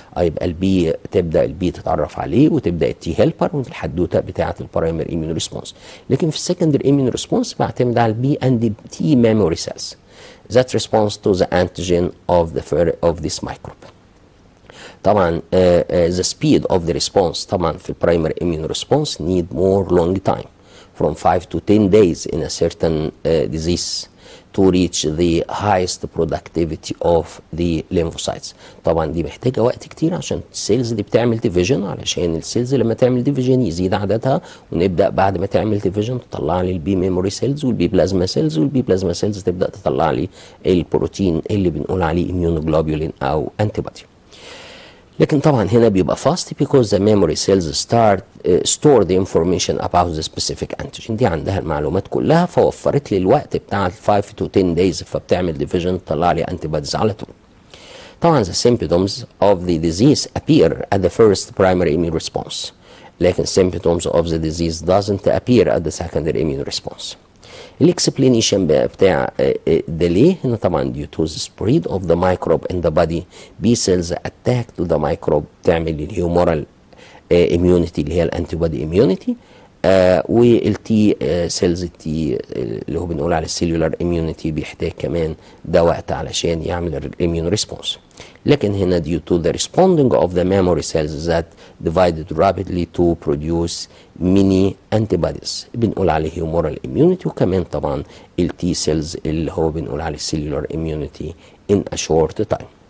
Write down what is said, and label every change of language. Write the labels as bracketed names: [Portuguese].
[Arabic] يبقى البي تبدا البي تتعرف عليه وتبدا التي هيلبر والحدوته بتاعه البرايمري اميون ريسبونس. لكن في السكندري اميون ريسبونس بعتمد على البي اند تي [English] memory cells that responds to the antigen of this microbe. طبعا the speed of the response طبعا في primary immune response need more long time from 5 to 10 days in a certain disease to reach the highest productivity of the lymphocytes. [Arabic] طبعا دي محتاجه وقت كتير عشان السيلز دي بتعمل ديفيجن، علشان السيلز لما تعمل ديفيجن يزيد عددها، ونبدا بعد ما تعمل ديفيجن تطلع لي البي ميموري سيلز والبي بلازما سيلز، والبي بلازما سيلز تبدا تطلع لي البروتين اللي بنقول عليه immunoglobulin او انتي بودي. لكن طبعا هنا بيبقى [English] fast because the memory cells store the information about the specific antigen. [Arabic] دي عندها المعلومات كلها، فوفرت لي الوقت بتاع [English] 5 to 10 days، [Arabic] فبتعمل division تطلع لي antibodies على طول. [English] طبعا the symptoms of the disease appear at the first primary immune response، لكن symptoms of the disease doesn't appear at the secondary immune response. [Arabic] الاكسبلينيشن بتاع ده ليه؟ هنا طبعا [English] due to the spread of the microbe [Arabic] in the body B cells attack to the microbe تعمل الهيومورال immunity اللي هي الانتي بودي immunity، والتي سيلز التي اللي هو بنقول على السيلولار immunity بيحتاج كمان ده وقت علشان يعمل الاميون ريسبونس. [English] لكن هنا due to the responding of the memory cells that divided rapidly to produce mini antibodies [Arabic] بنقول عليه [English] humoral immunity، [Arabic] وكمان طبعا التي سيلز اللي هو بنقول عليه [English] cellular immunity in a short time.